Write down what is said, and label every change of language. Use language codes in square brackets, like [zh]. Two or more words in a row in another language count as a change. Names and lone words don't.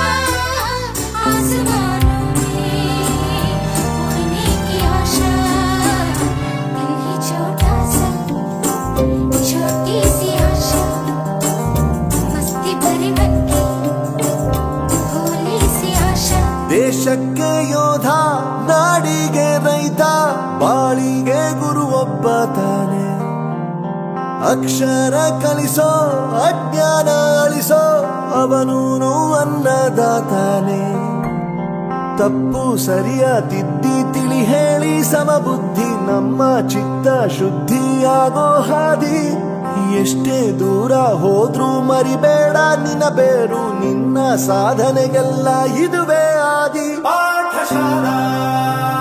[hi] आसमानों में उड़ने की आशा दिल ही छोटा सा छोटी सी आशा मस्ती भरे मन की भोली सी आशा [kn] ದೇಶಕ್ಕೆ ಯೋಧ ನಾಡಿಗೆ ರೈತ ಬಾಳಿಗೆ ಗುರು ಒಬ್ಬ ತಾನೆ ಅಕ್ಷರ ಕಲಿಸೋ ಅಜ್ಞಾನ ಅಳಿಸೋ ಅವನೂನು ಅನ್ನದಾತಾನೆ ತಪ್ಪು ಸರಿಯ ತಿದ್ದಿ ತಿಳಿ ಹೇಳಿ ಸಮಬುದ್ಧಿ ನಮ್ಮ ಚಿತ್ತ ಶುದ್ಧಿಯಾಗೋ ಹಾದಿ ಎಷ್ಟೇ ದೂರ ಹೋದ್ರೂ ಮರಿಬೇಡ ನಿನ್ನ ಬೇರು ನಿನ್ನ ಸಾಧನೆಗೆಲ್ಲ ಇದುವೇ ಆದಿ ಪಾಠಶಾಲಾ